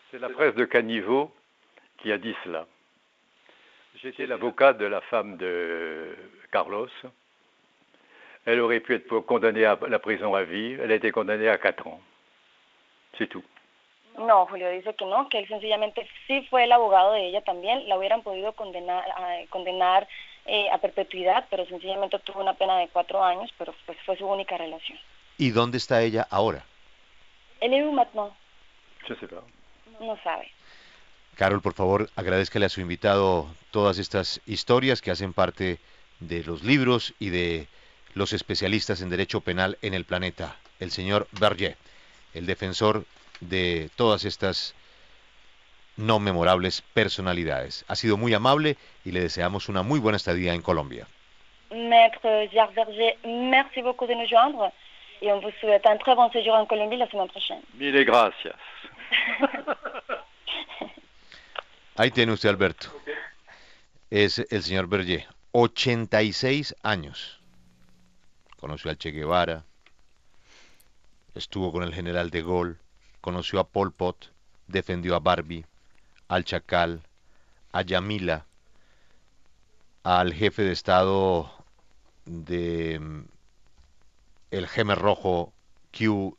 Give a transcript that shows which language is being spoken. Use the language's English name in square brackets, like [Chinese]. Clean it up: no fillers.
[French] C'est la presse de Caniveau qui a dit cela. J'étais l'avocat de la femme de Carlos. Elle aurait pu être condamnée à la prison à vie. Elle a été condamnée à 4 ans. C'est tout. [Spanish] No, Julio dice que no, que él sencillamente sí fue el abogado de ella también. La hubieran podido condenar a perpetuidad, pero sencillamente tuvo una pena de 4 años, pero pues fue su única relación. ¿Y dónde está ella ahora? [French] ¿Elle est où maintenant? Je sais pas. [Spanish] No sabe. Carol, por favor, agradezcale a su invitado todas estas historias que hacen parte de los libros y de los especialistas en derecho penal en el planeta, el señor Berger, el defensor de todas estas no memorables personalidades. Ha sido muy amable y le deseamos una muy buena estadía en Colombia. [French] Maître Jacques Berger, merci beaucoup de nous joindre et on vous souhaite un très bon séjour en Colombie la semaine prochaine. [Spanish] Mille gracias. Ahí tiene usted, Alberto. Es el señor Berger, 86 años. Conoció al Che Guevara, estuvo con el general de Gaulle, conoció a Pol Pot, defendió a Barbie, al Chacal, a Yamila, al jefe de Estado de el Jemer Rojo, Q.